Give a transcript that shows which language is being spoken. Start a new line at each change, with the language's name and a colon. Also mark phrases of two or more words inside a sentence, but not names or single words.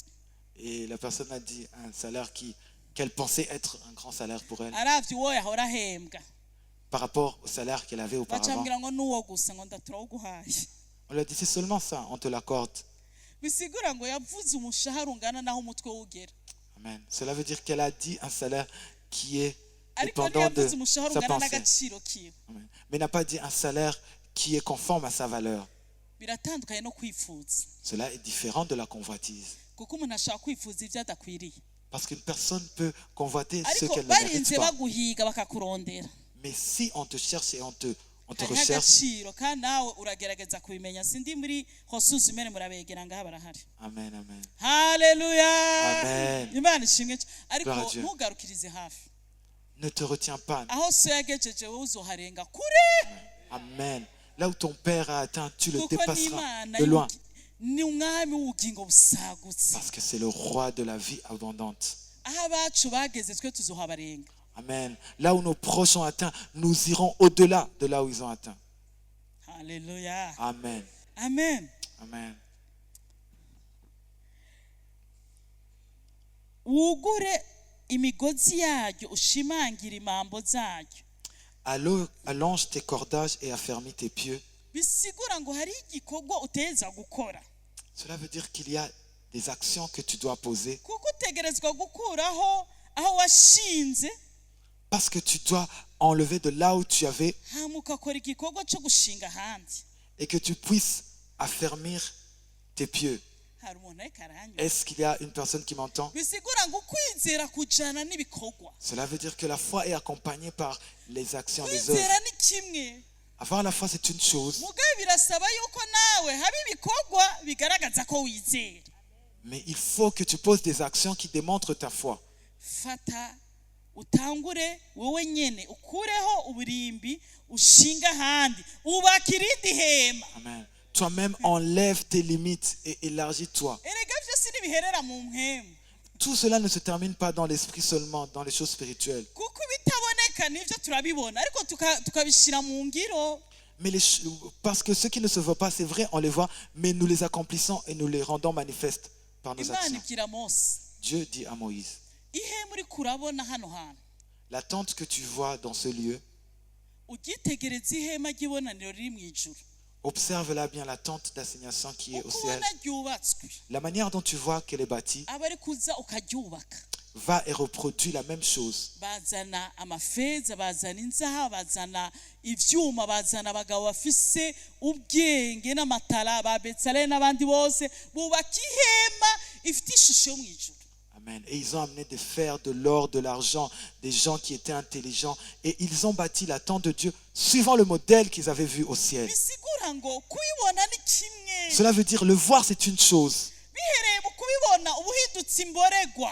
French: Et la personne a dit un salaire qu'elle pensait être un grand salaire pour elle
Rundi: aravye uwo yahora ahembwa,
French: par rapport au salaire qu'elle avait auparavant.
Rundi: bacambwira ngo n'uwo gusa, ngo ndaturawuguhaye.
French: On lui a dit c'est seulement ça, on te l'accorde.
Rundi: bisigura ngo yavuze umushahara ungana naho umutwe ugera, Amen.
French: Cela veut dire qu'elle a dit un salaire qui est
Rundi: ariko
French: dépendant de
Rundi: ntiyavuze umushahara
French: sa
Rundi: ungana
French: pensée.
Rundi: n'agaciro kiwe. Amen.
French: Mais n'a pas dit un salaire qui est conforme à sa valeur.
Rundi: biratandukanye no kwifuza,
French: Cela est différent de la convoitise.
Rundi: kuko umuntu ashaka kwifuza ibyo adakwiriye,
French: Parce qu'une personne peut convoiter ce
Rundi: ariko
French: qu'elle ne mérite
Rundi: barinze
French: pas.
Rundi: baguhiga bakakurondera,
French: Mais si on te cherche et on te
Rundi: hariho
French: recherche,
Rundi: agaciro kandi nawe uragerageza kubimenya. sindi muri hosuzumene murabegera ngaha barahari. Amen, amen. haleluya, Amen. imana ishimwe cyane. ariko
French: Gloire à Dieu.
Rundi: ntugarukirize hafi,
French: Ne te retiens pas.
Rundi: aho so yagejeje wowe uzoharenga kure, Amen.
French: Là où ton Père a atteint, tu le
Rundi: kuko
French: dépasseras
Rundi: n'imana
French: de loin.
Rundi: ni umwami w'ubugingo busagutse.
French: Parce que c'est le roi de la vie abondante.
Rundi: aho abacu bageze twe tuzohabarenga. Amen.
French: Là où nos proches ont atteint, nous irons au-delà de là où ils ont atteint.
Rundi: haleluya, Amen. amen. Amen. wugure imigozi yaryo, ushimangire imambo zaryo.
French: Allonge tes cordages et affermis tes pieux.
Rundi: bisigura ngo hari igikorwa uteza gukora,
French: Cela veut dire qu'il y a des actions que tu dois poser
Rundi: kuko utegerezwa gukuraho aho washinze,
French: parce que tu dois enlever de là où tu avais
Rundi: hama ugakora igikorwa cyo gushinga ahandi.
French: et que tu puisses affermir tes pieux.
Rundi: hari umuntu ariko aranywa.
French: Est-ce qu'il y a une personne qui m'entend?
Rundi: bisigura ngo kwizera kujana n'ibikorwa.
French: Cela veut dire que la foi est accompagnée par les actions, les œuvres.
Rundi: kwizera ni kimwe,
French: Avoir la foi, c'est une chose,
Rundi: mugabe birasaba yuko nawe haba ibikorwa bigaragaza ko wizera.
French: mais il faut que tu poses des actions qui démontrent ta foi.
Rundi: fata utangure wowe nyene ukureho uburimbi, ushinga ahandi, ubaka irindi hema. Amen.
French: Toi-même, enlève tes limites et élargis-toi.
Rundi: erega byose ntibiherera mu mpemu,
French: Tout cela ne se termine pas dans l'esprit seulement, dans les choses spirituelles.
Rundi: kuko ibitaboneka nivyo turabibona, ariko tukabishyira mu ngiro.
French: Mais parce que ce qui ne se voit pas, c'est vrai, on les voit, mais nous les accomplissons et nous les rendons manifestes par nos
Rundi: imana
French: actions.
Rundi: ibwira Mose,
French: Dieu dit à Moïse,
Rundi: ihema uriko urabona hano hantu,
French: la tente que tu vois dans ce lieu,
Rundi: ugitegereza ihema ry'ibonaniro riri mu ijuru,
French: observe-la bien, la tente d'assignation qui est au
Rundi: uko
French: ciel.
Rundi: ubona ryubatswe,
French: La manière dont tu vois qu'elle est bâtie,
Rundi: aba ari kuza ukaryubaka.
French: va et reproduit la même chose.
Rundi: bazana amafeza, bazana inzaha, bazana ivyuma, bazana abagabo bafise ubwenge n'amatara, ba Betsaleli n'abandi bose bubaka ihema ifite ishusho yo mu ijuru. Amen.
French: Et ils ont amené des fers, de l'or, de l'argent, des gens qui étaient intelligents. Et ils ont bâti la tente de Dieu suivant le modèle qu'ils avaient vu au ciel.
Rundi: bisigura ngo kubibona ni kimwe,
French: Cela veut dire le voir, c'est une chose.
Rundi: bihereye mu kubibona uba uhindutse imborerwa.